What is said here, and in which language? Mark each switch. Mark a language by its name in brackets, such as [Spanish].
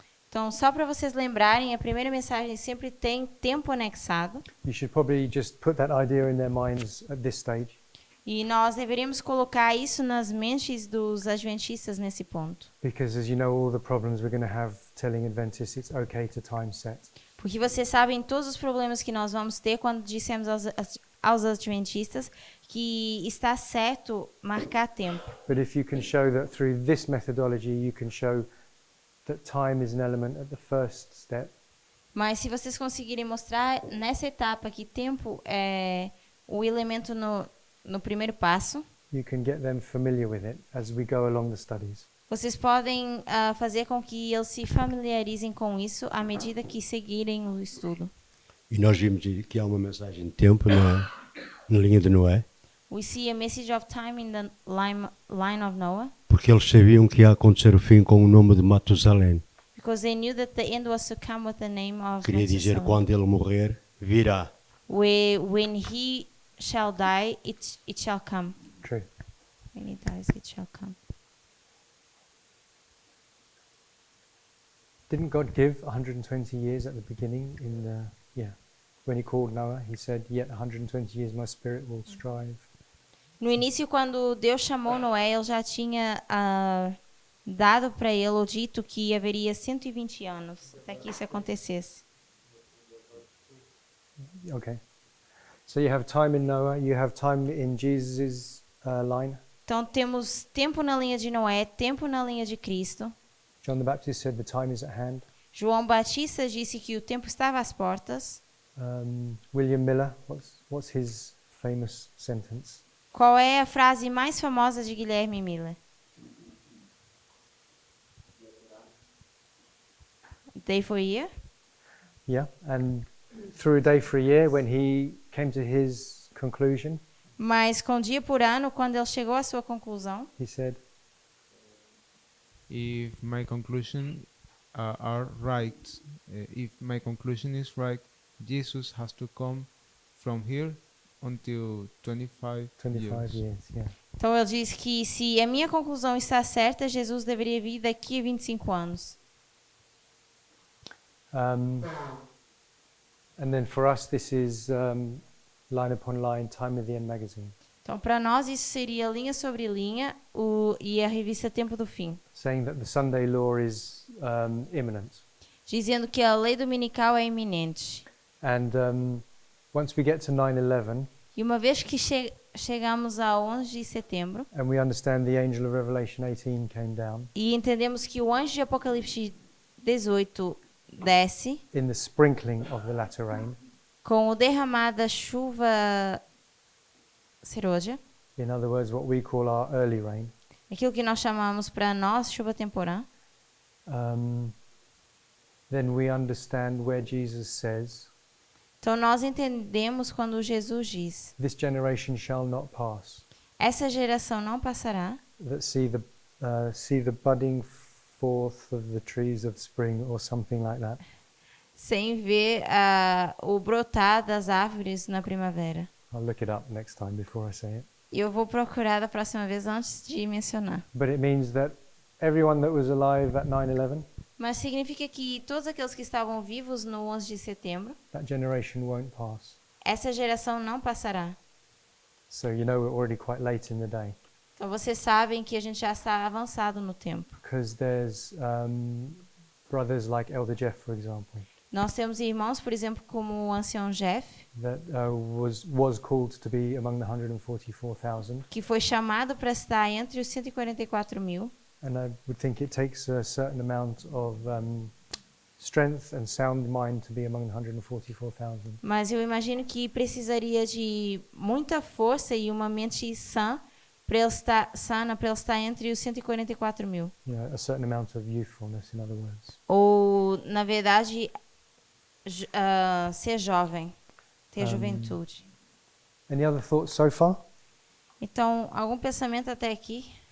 [Portuguese] Então, só para vocês lembrarem, a primeira mensagem sempre tem tempo anexado. [English] You should probably just put that idea in their minds at this stage. [Portuguese] E nós deveríamos colocar isso nas mentes dos adventistas nesse ponto. [English] Because as you know, all the problems we're going to have telling Adventists it's okay to time set. [Portuguese] Porque vocês sabem todos os problemas que nós vamos ter quando dissemos aos adventistas que está certo marcar tempo. [English] But if you can show that through this methodology, you can show that time is an element at the first step, [Portuguese] Mas se vocês conseguirem mostrar nessa etapa que tempo é o elemento no primeiro passo, [English] you can get them familiar with it as we go along the studies. [Portuguese] vocês podem fazer com que eles se familiarizem com isso à medida que seguirem o estudo. E nós vimos que há uma mensagem de tempo na linha de Noé, [English] We see a message of time in the line of Noah, [Portuguese] porque eles sabiam que ia acontecer o fim com o nome de Matusalém. [English] because they knew that the end was to come with the name of [Portuguese] Queria dizer, [English] Methuselah. [Portuguese] quando ele morrer, virá. [English] When he shall die, it shall come. True. When he dies, it shall come. Didn't God give 120 years at the beginning when he called Noah, he said, yet 120 years my spirit will strive. [Portuguese] No início, quando Deus chamou Noé, ele já tinha dado para ele o dito que haveria 120 anos até que isso acontecesse. [English] Okay. So you have time in Noah, you have time in Jesus' line. [Portuguese] Então, temos tempo na linha de Noé, tempo na linha de Cristo. [English] John the Baptist said the time is at hand. [Portuguese] João Batista disse que o tempo estava às portas. [English] William Miller, what's his famous sentence? [Portuguese] Qual é a frase mais famosa de Guilherme Miller? [English] Day for a year? Yeah, and through a day for a year, when he came to his conclusion, [Portuguese] Mas com dia por ano, quando ele chegou à sua conclusão, [English] he said, If my conclusion are right, if my conclusion is right, Jesus has to come from here until 25 25 years, yeah. [Portuguese] então ele diz que se a minha conclusão está certa, Jesus deveria vir daqui a 25 anos. [English] And then for us, this is Line Upon Line, Time of the End magazine, [Portuguese] Então, para nós, isso seria linha sobre linha e a revista Tempo do Fim, [English] saying that the Sunday law is imminent. [Portuguese] dizendo que a lei dominical é iminente. [English] And once we get to 9/11, [Portuguese] E uma vez que chegamos a 11 de setembro [English] and we understand the angel of Revelation 18 came down, [Portuguese] e entendemos que o anjo de Apocalipse 18 desce [English] in the sprinkling of the latter rain, [Portuguese] com o derramar da chuva serôdia, [English] in other words, what we call our early rain, [Portuguese] aquilo que nós chamamos para nós chuva temporã, [English] then we understand where Jesus says, [Portuguese] então nós entendemos quando Jesus diz: [English] this generation shall not pass, [Portuguese] essa geração não passará, [English] that see the budding forth of the trees of spring, or something like that. [Portuguese] sem ver o brotar das árvores na primavera. [English] I'll look it up next time before I say it. [Portuguese] E eu vou procurar da próxima vez antes de mencionar. [English] But it means that everyone that was alive at 9/11, [Portuguese] Mas significa que todos aqueles que estavam vivos no 11 de setembro, [English] that generation won't pass. [Portuguese] essa geração não passará. [English] So you know we're already quite late in the day. [Portuguese] Então vocês sabem que a gente já está avançado no tempo. [English] Because there's brothers like Elder Jeff, for example, [Portuguese] Nós temos irmãos, por exemplo, como o ancião Jeff, [English] that was called to be among the 144,000. [Portuguese] que foi chamado para estar entre os 144.000. [English] And I would think it takes a certain amount of strength and sound mind to be among the 144,000. [Portuguese] Mas eu imagino que precisaria de muita força e uma mente sã para ele estar entre os 144.000. [English] You know, a certain amount of youthfulness, in other words. [Portuguese] Ou, na verdade, ser jovem, ter juventude. [English] Any other thoughts so far? [Portuguese] Então, algum pensamento até aqui?